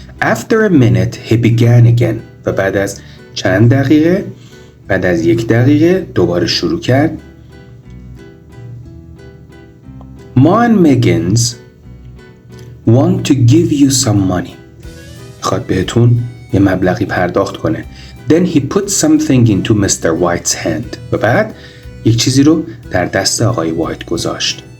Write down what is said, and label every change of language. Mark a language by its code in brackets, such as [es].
[en] After a minute he began again. [fa] و بعد از چند دقیقه، بعد از 1 دقیقه دوباره شروع کرد. [en] Ma and Megan's want to give you some money. [fa] میخواد بهتون یه مبلغی پرداخت کنه. [en] Then he put something into Mr. White's hand. [fa] و بعد یک چیزی رو در دست آقای وایت گذاشت.